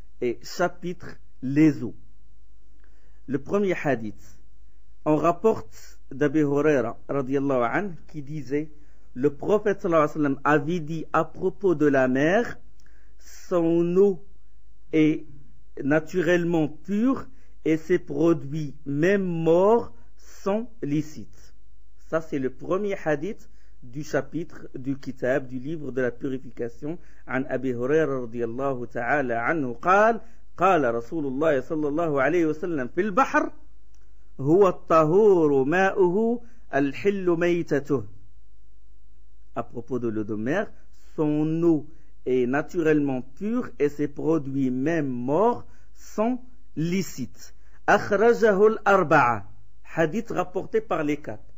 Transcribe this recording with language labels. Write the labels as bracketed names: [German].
[French] Et chapitre les eaux. Le premier hadith, on rapporte d'Abi Huraira radiyallahu anhu qui disait le prophète sallallahu alayhi wa sallam avait dit à propos de la mer, son eau est naturellement pure et ses produits même morts sont licites. Ça c'est le premier hadith du chapitre du kitab, du livre de la purification. [Arabic] عن أبي هريرة رضي الله تعالى عنه قال رسول الله صلى الله عليه وسلم في البحر هو الطهور ماؤه الحل ميتته. [French] À propos de l'eau de mer, son eau est naturellement pure et ses produits même morts sont licites. [Arabic] أخرجه الأربعة. [French] Hadith rapporté par les quatre.